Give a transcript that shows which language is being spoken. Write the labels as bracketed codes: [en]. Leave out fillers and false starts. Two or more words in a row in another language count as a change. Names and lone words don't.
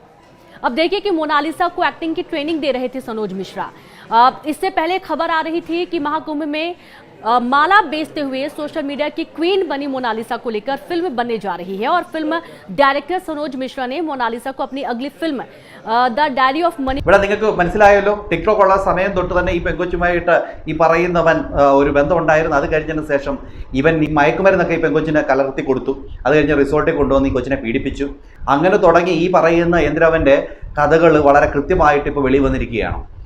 [hi] अब देखिए कि मोनालिसा को एक्टिंग की ट्रेनिंग दे रहे थे सनोज मिश्रा। इससे पहले खबर आ रही थी कि महाकुंभ में माला बेचते हुए [en] social media [hi] की क्वीन बनी मोनालिसा को लेकर फिल्म बनने जा रही है और [en] film director [hi] सनोज मिश्रा ने मोनालिसा को अपनी अगली फिल्म द डायरी ऑफ मनी [ml] ഇവിടെ നിങ്ങൾക്ക് മനസ്സിലായല്ലോ. ടിക്ടോക്ക് ഉള്ള സമയം തൊട്ട് തന്നെ ഈ പെൺകൊച്ചുമായിട്ട് ഈ പറയുന്നവൻ ഒരു ബന്ധമുണ്ടായിരുന്നു. അത് കഴിഞ്ഞതിന് ശേഷം ഇവൻ ഈ മയക്കുമരുന്നൊക്കെ ഈ പെൺകൊച്ചിനെ കലർത്തി കൊടുത്തു. അത് കഴിഞ്ഞ് റിസോർട്ടിൽ കൊണ്ടുവന്ന് ഈ കൊച്ചിനെ പീഡിപ്പിച്ചു. അങ്ങനെ തുടങ്ങി ഈ പറയുന്ന എന്തിരവൻ്റെ കഥകൾ വളരെ കൃത്യമായിട്ട് ഇപ്പോൾ വെളി വന്നിരിക്കുകയാണ്.